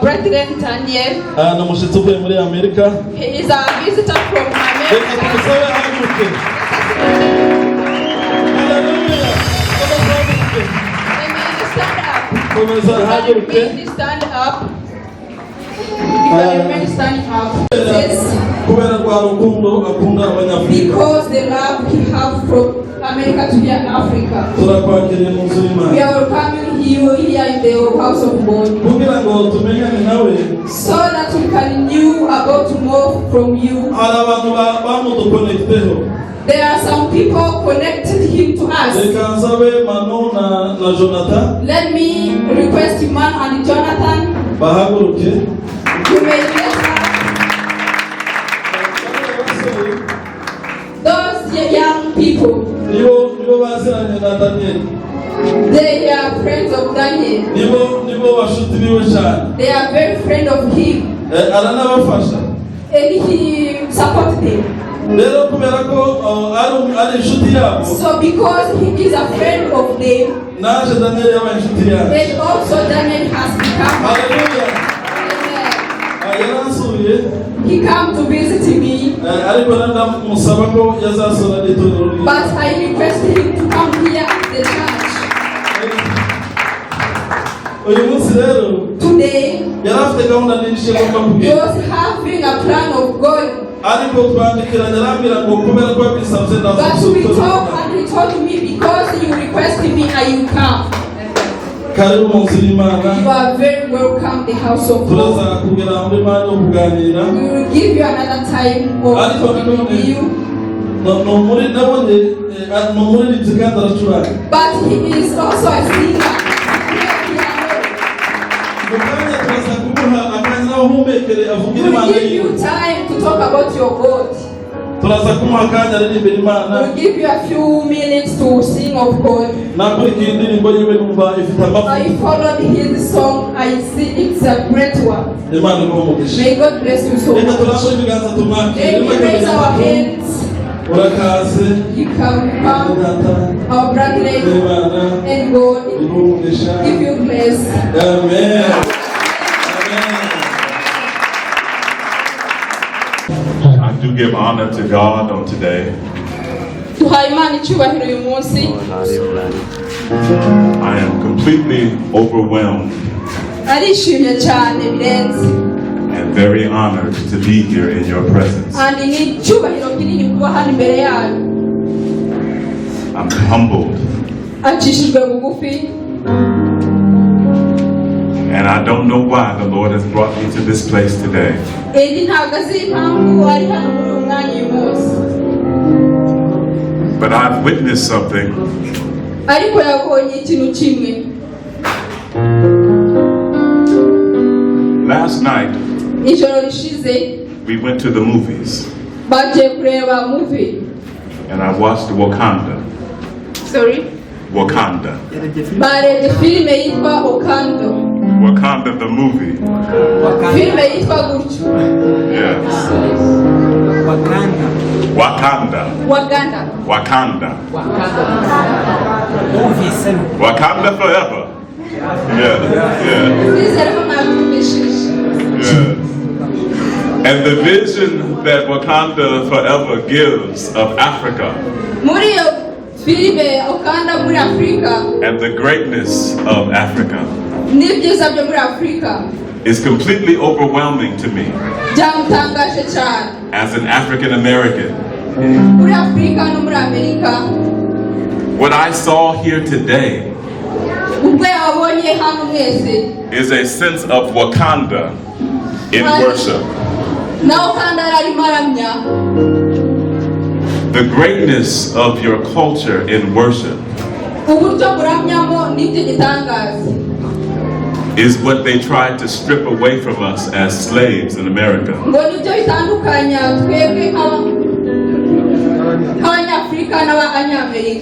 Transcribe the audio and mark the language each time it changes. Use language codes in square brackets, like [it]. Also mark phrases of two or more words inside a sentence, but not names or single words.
[en] president Daniel. [rw] Ni umushyitsi uvuye muri Amerika. [en] He is a visitor from America. [rw] Reka tumusabe ahaguruke. Hallelujah. [en] Amen. Stand up. [rw] Komeza ahaguruke. [en] Stand up. Amen. Stand up. [rw] Kubera kwa rukundo akunda abanyafrika. [en] Because the love he have from America to Africa. [rw] Turakwakiriye mu nzu y'Imana. [en] We are coming here in the house of God. [rw] Kugira ngo tumenyane nawe. [en] So that we can know about more from you. [rw] Hari abantu bamudukonekteho. [en] There are some people connected him to us. [rw] Reka nsabe Manu na Jonathan. [en] Let me request Imana and Jonathan. [rw] Bahaguruke. [en] You may get those young people. [rw] Nibo baziranye na Daniel. [en] They are friends of Daniel. [rw] Nibo bashuti biwe cyane. [en] They are very friend of him. [rw] Aranabafasha. [en] And he supports them. [rw] Rero kubera ko ari inshuti yabo. [en] So because he is a friend of them. [rw] Naje Daniel yabaye inshuti yabo. [en] And also Daniel has become. [rw] Hallelujah. Yaransuye. [en] He come to visit me. [rw] Ariko ndamusaba ko yazasura n'itorero. [en] But I requested him to come here at the church. [rw] Uyu munsi rero. [en] Today. [rw] Yarafite gahunda nyinshi yo [en] He was having a plan of God. [rw] Ariko twandikiranye arambwira ngo kubera ko bisabye [en] But we talked and he told me because you requested me I will come. [rw] Karibu mu nzu y'Imana. [en] You are very welcome the house of God. [rw] Turaza kugira muri Imana yo kuganira. [en] We will give you another time of talking with you. [rw] No muri nabonye no muri nitsikanda aracuranga. [en] But he is also a singer. We will give you time to talk about your God. [rw] Turaza kumuha akanya aririmbira Imana. [en] We will give you a few minutes to sing of God. [rw] Nakurikiye indirimbo yiwe numva ifite amavuta. [en] I followed his song. I see it's a great one. [rw] Imana igumugishe. [en] May God bless you so much. [rw] Reka turambure ibiganza tumwakire. [en] Let me raise our hands. [rw] Urakaze. [en] You can come, our brethren, and God give you bless. Amen. I do give honor to God on today. [rw] Tuhaye Imana icyubahiro uyu munsi. [en] I am completely overwhelmed [rw] Arishimye cyane birenze. [en] and very honored to be here in your presence. [rw] Kandi ni icyubahiro kinini kuba hano imbere yanyu. [en] I'm humbled. [rw] Acishijwe bugufi. [en] And I don't know why the Lord has brought me to this place today. [rw] Edi ntabwo azi impamvu ari hano muri uyu mwanya uyu munsi. [en] But I've witnessed something [rw] Ariko yabonye ikintu kimwe. [en] last night. [rw] Ijoro rishize [en] We went to the movies [rw] bagiye kureba movie. [en] and I watched Wakanda. Sorry. Wakanda. [rw] Barebye filime yitwa Okando. [en] Wakanda the movie. [rw] Filime yitwa gutyo. [en] Yes. Wakanda. Waganda. Wakanda. Wakanda forever. Yeah. [rw] Nizere ko mwabumvishije. [en] Yeah. And the vision that Wakanda forever gives of Africa [rw] Muri iyo filime Okanda muri Afrika [en] and the greatness of Africa [rw] n'ibyiza byo muri Afrika [en] is completely overwhelming to me [rw] byamutangaje cyane. [en] as an African American. [rw] Muri Afrika no muri Amerika [en] What I saw here today [rw] ubwo yabonye hano mwese [en] is a sense of Wakanda in worship. [rw] na Okanda arimo aramya [en] The greatness of your culture in worship [rw] uburyo buramyamo n'ibyo gitangaza [en] is what they tried to strip away from us as slaves in America. [rw] ngo nibyo bitandukanya twebwe nk'abanyafurika n'abanyamerika.